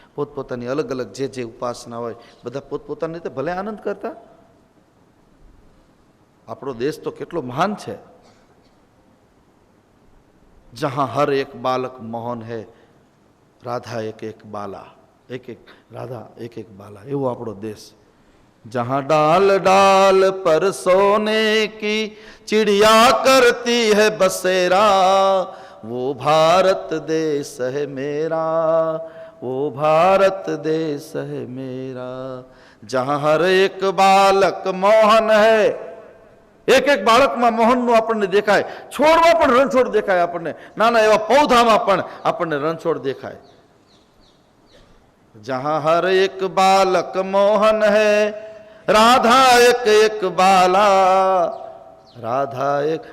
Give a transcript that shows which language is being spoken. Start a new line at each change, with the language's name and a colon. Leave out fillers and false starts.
Gujarati: પોતપોતાની અલગ અલગ જે ઉપાસના હોય બધા પોતપોતાની રીતે ભલે આનંદ કરતા. આપણો દેશ તો કેટલો મહાન છે.
Hindi: જહાં હર એક બાલક મોહન હૈ, રાધા એક એક બાલા, એક એક રાધા એક એક બાલા,
Gujarati: એવો આપણો દેશ.
Hindi: जहाँ डाल डाल पर सोने की चिड़िया करती है बसेरा, वो भारत देश है मेरा, वो भारत देश है मेरा. जहाँ हर एक बालक मोहन है,
Gujarati: એક એક બાળકમાં મોહનનું આપણને દેખાય. છોડમાં પણ રણછોડ દેખાય આપણને, નાના એવા પૌધામાં પણ આપણને રણછોડ દેખાય.
Hindi: જહાં હર એક બાલક મોહન હૈ, રાધા એક એક બાલા, રાધા એક.